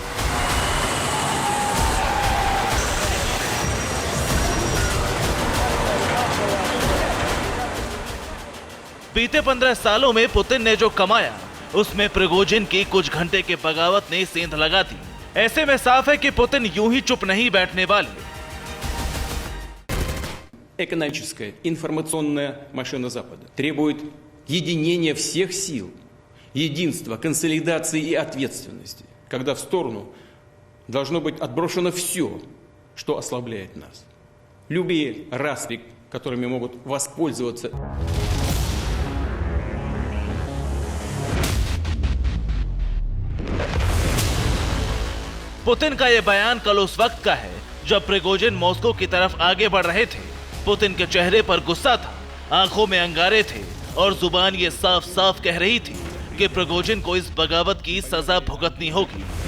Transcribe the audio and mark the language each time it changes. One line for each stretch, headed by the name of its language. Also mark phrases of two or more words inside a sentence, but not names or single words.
Hindi: बीते 15 सालों में पुतिन ने जो कमाया, उसमें प्रिगोजिन की कुछ घंटे के बगावत ने सेंध लगा दी। ऐसे में साफ है कि पुतिन यूं ही चुप नहीं बैठने वाले।
Russian: Экономическая, информационная машина Запада требует единения всех сил, единства, консолидации и ответственности, когда в сторону должно быть отброшено все, что ослабляет нас. Любые распри, которыми могут воспользоваться.
Hindi: पुतिन का यह बयान कल उस वक्त का है जब प्रिगोजिन मॉस्को की तरफ आगे बढ़ रहे थे। पुतिन के चेहरे पर गुस्सा था, आंखों में अंगारे थे और जुबान ये साफ साफ कह रही थी कि प्रिगोजिन को इस बगावत की सजा भुगतनी होगी।